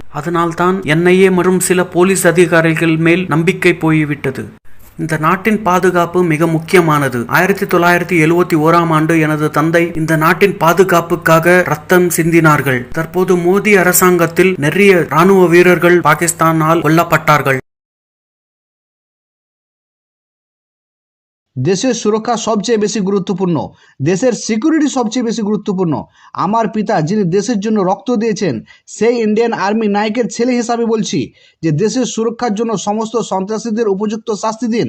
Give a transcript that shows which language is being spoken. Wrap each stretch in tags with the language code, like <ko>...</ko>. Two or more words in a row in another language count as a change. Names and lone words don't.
<ta>அதனால் தான் NIA மற்றும் சில போலீஸ் அதிகாரிகள் மேல் நம்பிக்கை போய்விட்டது. இந்த நாட்டின் பாதுகாப்பு மிக முக்கியமானது. 1971ஆம் ஆண்டு எனது தந்தை இந்த நாட்டின் பாதுகாப்புக்காக ரத்தம் சிந்தினார்கள். தற்போது மோடி அரசாங்கத்தில் நிறைய ராணுவ வீரர்கள் பாகிஸ்தானால் கொல்லப்பட்டார்கள்.</ta> <bn>দেশের সুরক্ষা সবচেয়ে বেশি গুরুত্বপূর্ণ, দেশের সিকিউরিটি সবচেয়ে বেশি গুরুত্বপূর্ণ। আমার পিতা যিনি দেশের জন্য রক্ত দিয়েছেন, সেই</bn> <en>Indian army</en> <bn>নায়কের ছেলে হিসাবে বলছি যে দেশের সুরক্ষার জন্য সমস্ত সন্ত্রাসীদের উপযুক্ত শাস্তি দিন।</bn>